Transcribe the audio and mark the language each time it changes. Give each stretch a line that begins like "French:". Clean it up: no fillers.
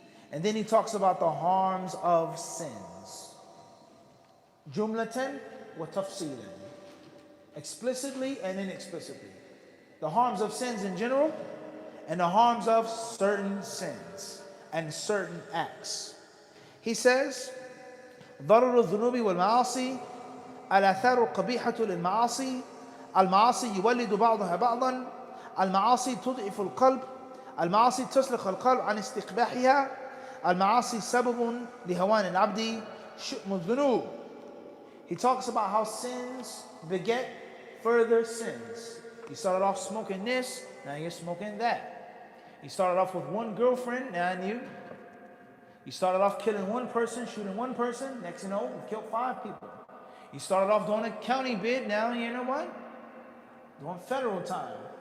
English: And then he talks about the harms of sins.
Arabic: Jumlatan wa tafsilan.
English: Explicitly and inexplicitly. The harms of sins in general and the harms of certain sins and certain acts. He says,
Arabic: ضرر الذنوب والمعاصي الآثار القبيحة للمعاصي المعاصي يولد بعضها بعضا المعاصي تضعف القلب المعاصي تسلخ القلب عن استقباحها المعاصي سبب لهوان العبد شؤم الذنوب.
English: He talks about how sins beget further sins. You started off smoking this, now you're smoking that. You started off with one girlfriend, now you started off killing one person, shooting one person. Next you know, you killed 5 people. You started off doing a county bid, now you know what? Doing federal time.